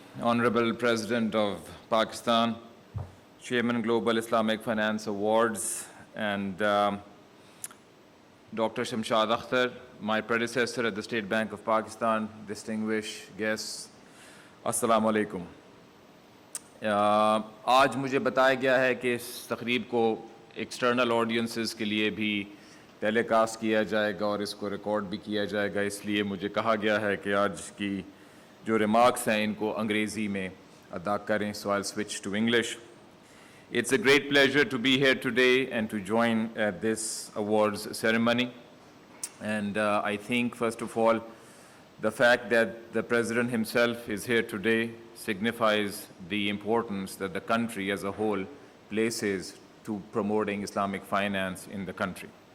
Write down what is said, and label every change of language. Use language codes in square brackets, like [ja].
[en] Honorable President of Pakistan, Chairman Global Islamic Finance Awards, and Dr. Shamshad Akhtar, my predecessor at the State Bank of Pakistan, distinguished guests, Assalamu alaikum. [ur] آج مجھے بتایا گیا ہے کہ اس تقریب کو external audiences کے لیے بھی ٹیلی کاسٹ کیا جائے گا اور اس کو ریکارڈ بھی کیا جائے گا، اس لیے مجھے کہا گیا ہے کہ آج کی جو ریمارکس ہیں ان کو انگریزی میں ادا کریں. [en] So I'll switch to English. It's a great pleasure to be here today and to join at this awards ceremony. And I think, first of all, the fact that the President himself is here today signifies the importance that the country as a whole places to promoting Islamic finance in the country.